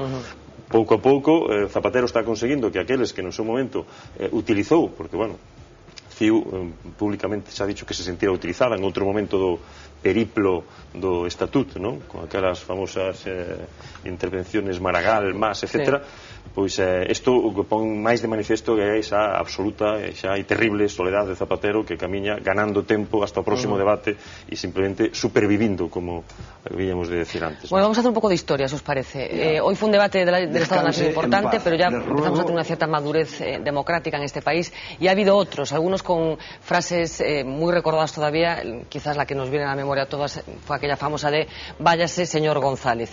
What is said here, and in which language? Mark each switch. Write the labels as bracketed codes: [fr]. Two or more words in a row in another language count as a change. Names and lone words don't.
[gl] Pouco a pouco Zapatero está conseguindo que aqueles que no seu momento utilizou, porque, bueno, CiU públicamente xa [es] ha dicho que se sentira utilizada [gl] en outro momento do periplo do estatuto, non? Con aquelas famosas intervenciones Maragall, Mas, etc. Pois isto o que pon máis de manifesto é esa absoluta e xa terrible soledade de Zapatero que camiña ganando tempo hasta o próximo debate e simplemente supervivindo, [es] como habíamos de decir antes. Bueno, vamos a hacer un pouco de historia, si os parece. Hoy fue un debate del Estado de Nación importante, pero ya empezamos a tener una cierta madurez democrática en este país, y ha habido otros, algunos con frases muy recordadas todavía. Quizás la que nos viene a la memoria a todas fue aquella famosa de váyase señor González.